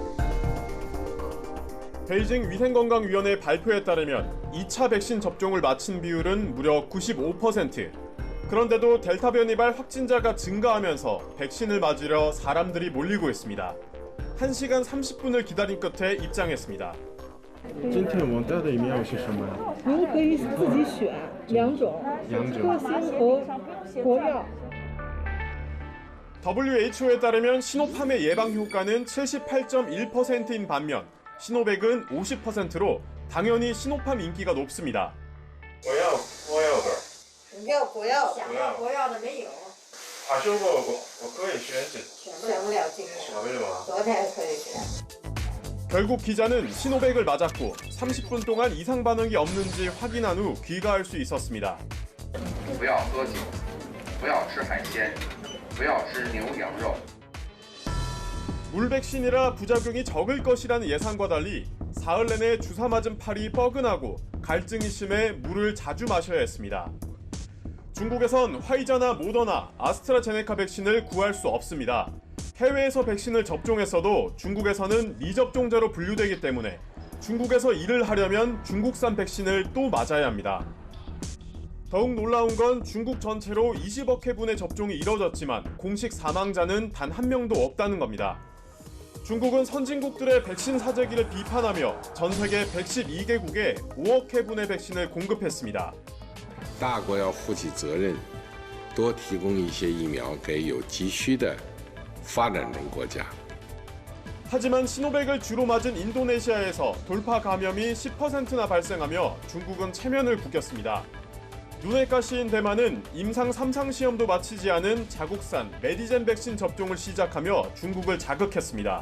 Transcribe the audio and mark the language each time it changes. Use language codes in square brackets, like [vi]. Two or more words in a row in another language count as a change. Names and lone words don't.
[ko] 베이징 위생건강위원회 발표에 따르면 2차 백신 접종을 마친 비율은 무려 95%. 그런데도 델타 변이발 확진자가 증가하면서 백신을 맞으려 사람들이 몰리고 있습니다. 1시간 30분을 기다린 끝에 입장했습니다. [zh] 今天我们带的疫苗是什么？您可以自己选2种，科兴和国药。 [ko] WHO에 따르면 시노팜의 예방 효과는 78.1%인 반면 시노백은 50%로 당연히 시노팜 인기가 높습니다. [zh] 你要国药，想要国药的没有。他说过我可以选择。选不了今天。为什么？昨天可以选。 [ko] 결국 기자는 시노백을 맞았고 30분 동안 이상 반응이 없는지 확인한 후 귀가할 수 있었습니다. [zh] 不要喝酒，不要吃海鲜，不要吃牛羊肉。 [ko] 물 백신이라 부작용이 적을 것이라는 예상과 달리 사흘 내내 주사 맞은 팔이 뻐근하고 갈증이 심해 물을 자주 마셔야 했습니다. 중국에선 화이자나 모더나, 아스트라제네카 백신을 구할 수 없습니다. 해외에서 백신을 접종했어도 중국에서는 미접종자로 분류되기 때문에 중국에서 일을 하려면 중국산 백신을 또 맞아야 합니다. 더욱 놀라운 건 중국 전체로 20억 회분의 접종이 이뤄졌지만 공식 사망자는 단 한 명도 없다는 겁니다. 중국은 선진국들의 백신 사재기를 비판하며 전 세계 112개국에 5억 회분의 백신을 공급했습니다. [zh] 大国要负起责任，多提供一些疫苗给有急需的发展中国家。 [ko] 하지만 시노백을 주로 맞은 인도네시아에서 돌파 감염이 10%나 발생하며 중국은 체면을 구겼습니다. 눈에 가시인 대만은 임상 3상 시험도 마치지 않은 자국산 메디젠 백신 접종을 시작하며 중국을 자극했습니다.